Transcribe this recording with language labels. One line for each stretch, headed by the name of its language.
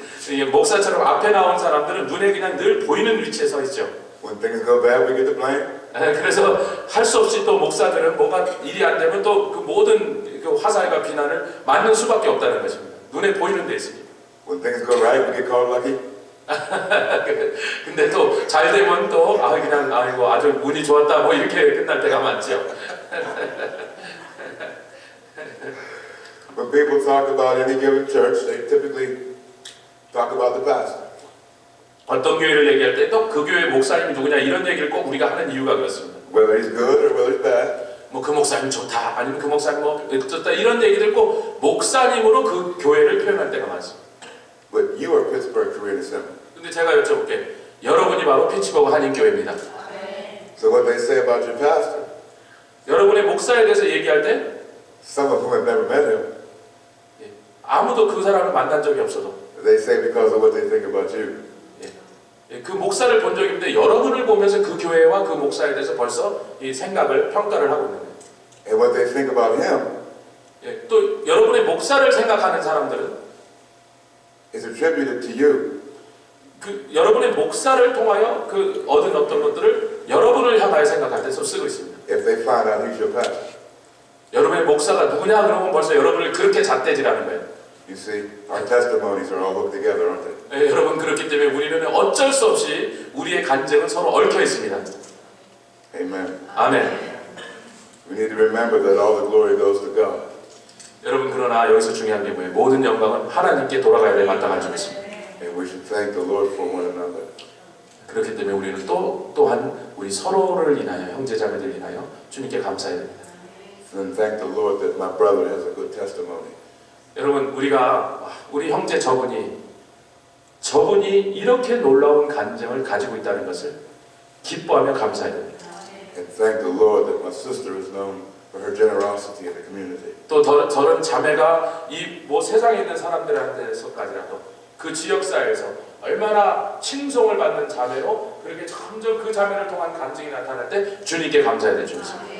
Korean: 이게 목사처럼 앞에 나온 사람들은 눈에 그냥 늘 보이는 위치에 서 있죠.
English: When things go bad, we get the blame.
Korean: 그래서 할 수 없이 또 목사들은 뭐가 일이 안 되면 또 그 모든 그 화살과 비난을 맞는 수밖에 없다는 것입니다. 눈에 보이는 데 있습니다.
English: When things go right, we get called lucky.
Korean: 근데 또 잘 되면 또 그냥 아이고 아주 운이 좋았다 뭐 이렇게 끝날 때가 많죠.
English: When people talk about any given church, they typically talk about the pastor.
Korean: 어떤 교회를 얘기할 때 또 그 교회 목사님이 누구냐 이런 얘기를 꼭 우리가 하는 이유가 그렇습니다.
English: Whether he's good or whether he's bad.
Korean: 뭐 그 목사님 좋다 아니면 그 목사님 뭐 어쩌다 이런 얘기들 꼭 목사님으로 그 교회를 표현할 때가 많습니다.
English: But you are Pittsburgh Korean Assembly.
Korean: 근데 제가 여쭤볼게요. 여러분이 바로 피츠버그 한인교회입니다.
English: So what they say about your pastor,
Korean: 여러분의 목사에 대해서 얘기할 때
English: some of whom have never met him,
Korean: 아무도 그 사람을 만난 적이 없어도
English: they say because of what they think about you.
Korean: 그 목사를 본 적이 있는데 여러분을 보면서 그 교회와 그 목사에 대해서 벌써 이 생각을 평가를 하고 있는 거예요.
English: And what they think about him
Korean: 또 여러분의 목사를 생각하는 사람들은
English: is attributed to you.
Korean: 그 여러분의 목사를 통하여 그 얻은 어떤 것들을 여러분을 향하여 생각할 때서 쓰고 있습니다.
English: If they find out who's your pastor.
Korean: 여러분의 목사가 누구냐 그러면 벌써 여러분을 그렇게 잣대질하는 거예요.
English: You see, our testimonies are all hooked together, aren't they?
Korean: 여러분 그렇기 때문에 우리는 어쩔 수 없이 우리의 간증은 서로 얽혀 있습니다.
English: Amen.
Korean: 아멘.
English: We need to remember that all the glory goes to God.
Korean: 여러분 그러나 여기서 중요한 게 뭐예요? 모든 영광은 하나님께 돌아가야 될 마땅한 줄 믿습니다.
English: And we should thank the Lord for one another.
Korean: 그렇기 때문에 우리는 또한 우리 서로를 인하여 형제자매들 인하여 주님께 감사해야 됩니다.
English: And thank the Lord that my brother has a good testimony.
Korean: 여러분 우리 형제 저분이 이렇게 놀라운 간증을 가지고 있다는 것을 기뻐하며 감사해야 됩니다.
English: And thank the Lord that my sister is known for her generosity in the community.
Korean: 또 저런 자매가 이 뭐 세상에 있는 사람들한테서까지라도 그 지역사회에서 얼마나 칭송을 받는 자매로 그렇게 점점 그 자매를 통한 간증이 나타날 때 주님께 감사해야 될 줄 믿습니다.